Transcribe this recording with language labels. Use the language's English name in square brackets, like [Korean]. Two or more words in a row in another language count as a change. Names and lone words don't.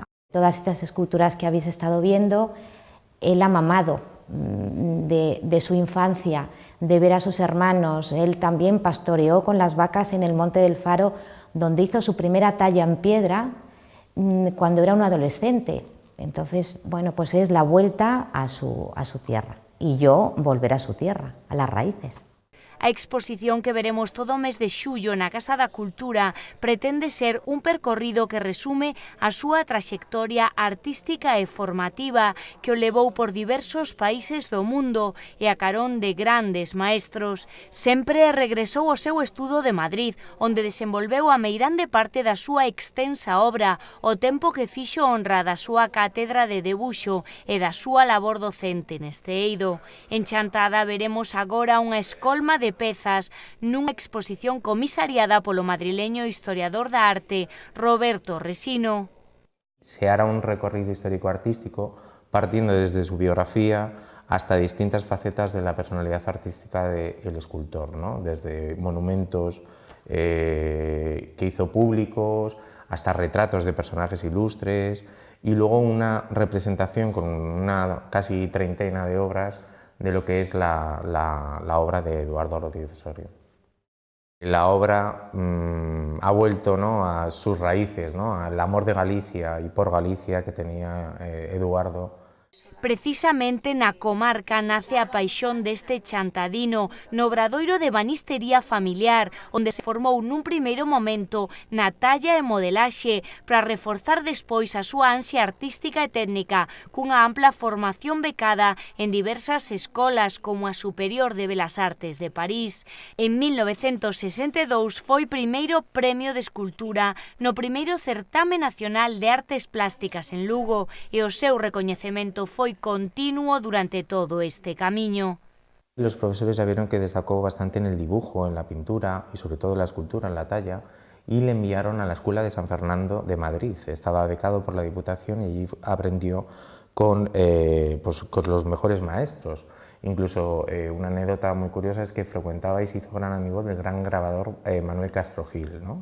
[Spanish] Todas estas esculturas que habéis estado viendo, él ha mamado de su infancia, de ver a sus hermanos. Él también pastoreó con las vacas en el Monte del Faro, donde hizo su primera talla en piedra cuando era un adolescente. Entonces, bueno, pues es la vuelta a su tierra, y yo volver a su tierra, a las raíces. [Galician] A exposición que veremos todo o mes de xullo na Casa da Cultura pretende ser un percorrido que resume a súa traxectoria artística e formativa que o levou por diversos países do mundo e a carón de grandes maestros. Sempre regresou ao seu estudo de Madrid, onde desenvolveu a meirande parte da súa extensa obra, o tempo que fixo honra da súa cátedra de debuxo e da súa labor docente neste eido. En Chantada veremos agora unha escolma de pezas nunha exposición comisariada polo madrileño historiador da arte Roberto Resino. [Spanish] Se hará un recorrido histórico-artístico partiendo desde su biografía hasta distintas facetas de la personalidad artística del escultor, ¿no? Desde monumentos que hizo públicos hasta retratos de personajes ilustres y luego una representación con una casi treintena de obras de lo que es la obra de Eduardo Rodríguez Osorio. La obra ha vuelto, ¿no?, a sus raíces, ¿no?, al amor de Galicia y por Galicia que tenía Eduardo. [Galician] Precisamente na comarca nace a paixón deste chantadino no obradoiro de banistería familiar, onde se formou nun primeiro momento na talla e modelaxe para reforzar despois a súa ansia artística e técnica cunha ampla formación becada en diversas escolas como a Superior de Belas Artes de París. En 1962 foi primeiro premio de escultura no primeiro certame nacional de artes plásticas en Lugo e o seu recoñecemento foi continuo durante todo este camiño. [Spanish] Los profesores ya vieron que destacó bastante en el dibujo, en la pintura y sobre todo en la escultura, en la talla, y le enviaron a la Escuela de San Fernando de Madrid. Estaba becado por la Diputación y allí aprendió con los mejores maestros. Incluso una anécdota muy curiosa es que frecuentaba y se hizo gran amigo del gran grabador Manuel Castro Gil, ¿no?